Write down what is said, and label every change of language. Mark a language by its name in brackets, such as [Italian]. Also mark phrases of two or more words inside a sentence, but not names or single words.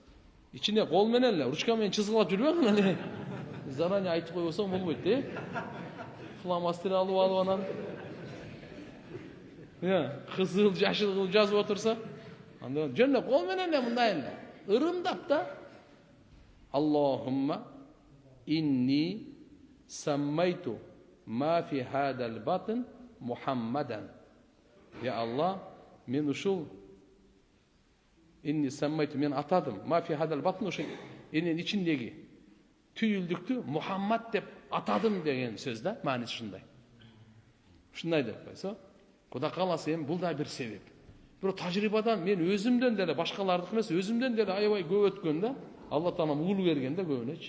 [Kyrgyz] Ичине кол менен эле, ручка менен чызгылап жүрбөңүн эле. Заранее айтып койбосоң болбойт да. Фломастер алып анан кызыл, жашыл кылып жазып отурса, анда жөн эле кол менен эле мындай эле ырымдап да [Arabic] اللهم إني سميت ما في هذا البطن محمدا. [Kyrgyz] Я Аллах, мен ушул [Arabic] إني سميت, [Kyrgyz] мен атадым [Arabic] ما في هذا البطن, [Kyrgyz] ошо эненин ичиндеги түйүлдүктү Мухаммад деп атадым деген сөз да, мааниси ушундай. Ушундай деп койсо, Кудай кааласа эми бул да бир себеп. Бирок тажрыйбадан мен өзүмдөн деле, башкалардыкы эмес, өзүмдөн деле аябай көп өткөн да, Алла Таалам уул берген да көбүнөчү.